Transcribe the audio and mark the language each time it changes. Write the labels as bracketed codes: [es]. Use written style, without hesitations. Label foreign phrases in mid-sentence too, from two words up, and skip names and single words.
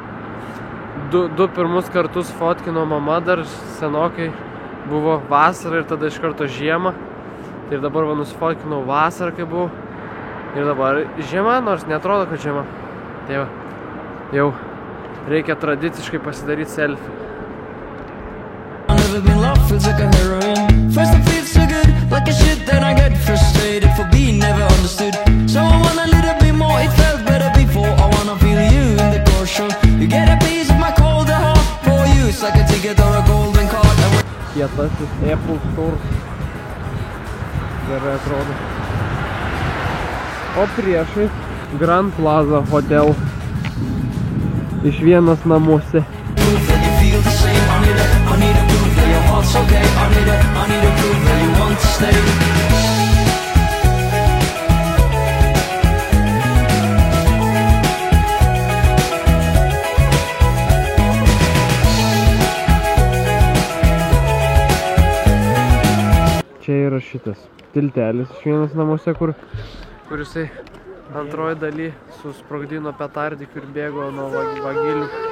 [lt] Du pirmus kartus fotkino mama, dar senokai buvo vasara ir tada iš karto žiema. Ir dabar va nusifotkinau vasarą, kai buvau. Ir dabar žiema, nors netrodo, kad žiema. Tai va, jau reikia tradiciškai pasidaryti selfie. [en] Like a shit that I get frustrated for being never understood. So I want a little bit more, it felt better before. I wanna feel you in the core show. You get a piece of my cold heart for you. It's like a ticket or a golden card. [lt] Kietasis Apple Store. Gerai atrodo. O priešai Grand Plaza Hotel. Iš vienas namuose. [en] Okay, I need a proof that you want to stay. [lt] Čia yra šitas tiltelis iš vienas namuose, kur jisai antroji daly susprogdino petardikių ir bėgo nuo vagilių.